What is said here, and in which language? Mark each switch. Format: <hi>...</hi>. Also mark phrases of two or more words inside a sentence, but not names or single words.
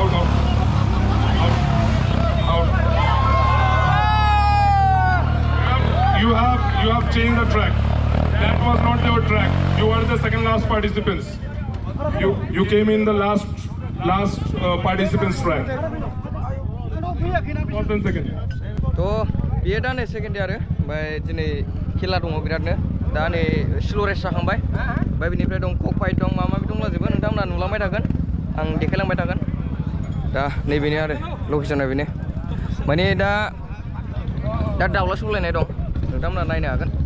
<en>You have changed the track. That was not your track. You are the second last participants. You came in the last participants track. First and second.</en> <brx>To biयो दा नै सेकेन्ड आरो ओमफ्राय दिनै खेला दङ बिरादनो दा नै</brx> <en>slow race</en> <brx>जाखांबाय ओमफ्राय बिनिफ्राय दं</brx> <en>cock fight</en> <brx>दं माबा माबि दंलाजोबो नोंथांमोना नुलांबाय थागोन आं देखायलांबाय थागोन दा नैबेनो आरो लकेसना बेनो माने दा दाउला सौलायनाय दं नोंथांमोना नायनो हागोन</brx>